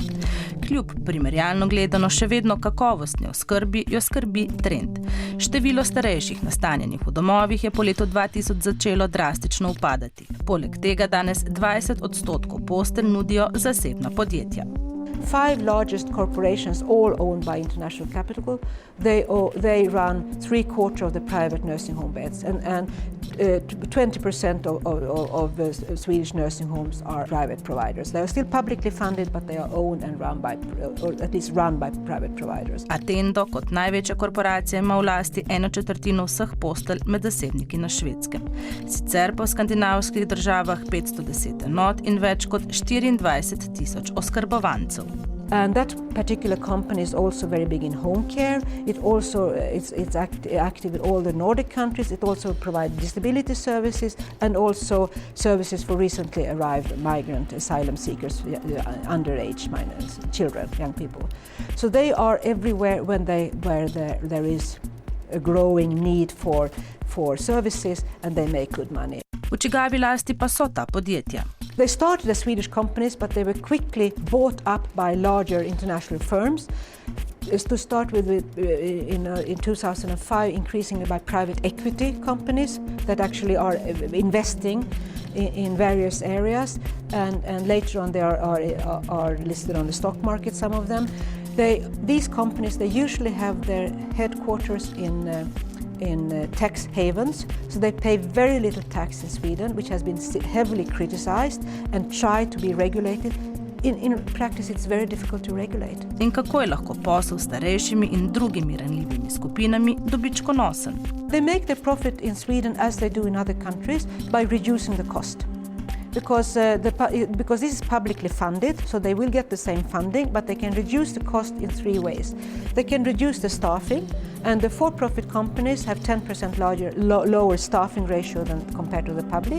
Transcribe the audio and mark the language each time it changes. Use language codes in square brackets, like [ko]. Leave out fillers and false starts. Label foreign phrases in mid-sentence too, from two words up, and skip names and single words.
[sl] Kljub primerjalno gledano še vedno kakovostni oskrbi jo skrbi trend. Število starejših nastanjenih v domovih je po letu 2000 začelo drastično upadati. Poleg tega danes 20% postelj nudijo zasebna podjetja. [en] 5 largest corporations, all owned by international capital, they run 3/4 of the private nursing home beds, and 20% of the Swedish nursing homes are private providers. They are still publicly funded, but they are owned and run by, or at least run by private providers. [sl] Attendo kot največja korporacija ima v lasti 1/4 vseh postelj med zasebniki na Švedskem. Sicer pa v skandinavskih državah 510 enot in več kot 24,000 oskrbovancev. [en] And that particular company is also very big in home care. It's active in all the Nordic countries. It also provides disability services and also services for recently arrived migrant asylum seekers, underage minors, children, young people. So they are everywhere where there is a growing need for services, and they make good money. [sl] V čigavi lasti pa so ta podjetja? [en] They started as Swedish companies, but they were quickly bought up by larger international firms. To start with, in 2005, increasingly by private equity companies that actually are investing in various areas, and later on they are listed on the stock market, some of them. These companies, they usually have their headquarters in tax havens, so they pay very little tax in Sweden, which has been heavily criticized and tried to be regulated. In practice, it's very difficult to regulate. [sl] In kako je lahko posel s starejšimi in drugimi ranljivimi skupinami dobičkonosen? [en] They make their profit in Sweden as they do in other countries by reducing the cost. Because this is publicly funded, so they will get the same funding, but they can reduce the cost in 3 ways. They can reduce the staffing, and the for-profit companies have 10% lower staffing ratio than compared to the public.